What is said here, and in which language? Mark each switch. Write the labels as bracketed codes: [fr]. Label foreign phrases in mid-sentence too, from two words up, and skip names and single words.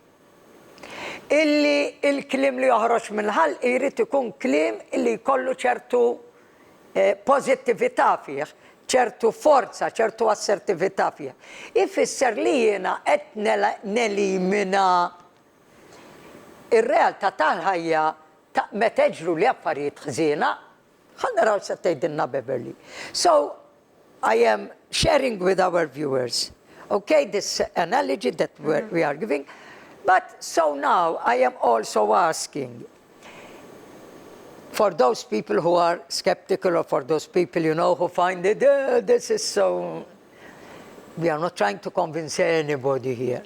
[mt] illi il-kliem li joħroġ mill-ħalq jrid ikun kliem illi jkollu ċertu pożittività fih, ċertu forza, ċertu assertività fih. Ifisser li jiena qed nelimina ir-realtà tal-ħajja ta' meta jiġru li affarijiet ħżiena, ħa naraw se tgħidilna Beverly. [en] So, I am sharing with our viewers, okay, this analogy that we are giving, but so now I am also asking, for those people who are skeptical or for those people, you know, who find it, this is so, we are not trying to convince anybody here.